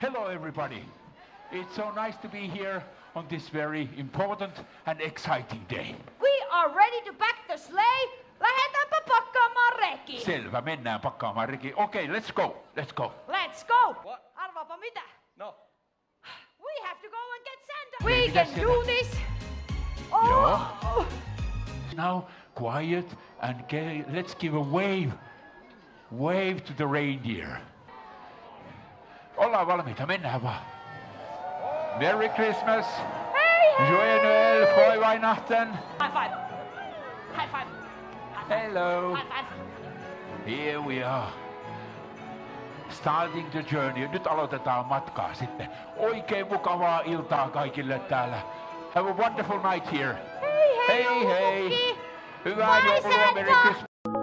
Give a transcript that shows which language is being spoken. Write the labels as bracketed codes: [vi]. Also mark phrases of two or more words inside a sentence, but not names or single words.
[en] everybody. It's so nice to be here on this very important and exciting day. We are ready to pack the sleigh. [fi] Lähdetäänpä pakkaamaan reki. Selvä, mennään pakkaamaan reki. [en] Okay, let's go. Let's go. Let's go. What? [fi] Arvaapa mitä? [en] No. We have to go and get Santa. [fi] Hei, [en] We [fi] mitäs [en] can [fi] siellä? [en] do this. Oh. [fi] Joo. [en] Now, quiet and let's give a wave. Wave to the reindeer. [fi] Ollaan valmiita, mennään vaan. [en] Merry Christmas. [fi] Hei hei. [fr] Joyeux Noël, [de] Frohe Weihnachten. [en] High five. High five. Hello. High five. Here we are. Starting the journey. [fi] Nyt aloitetaan matkaa sitten. Oikein mukavaa iltaa kaikille täällä. [en] Have a wonderful night here. [fi] Hei hei. Hei hei. joulupukki. Hyvää [en] Bye, [fi] joulua, [en] Merry Santa. Christmas.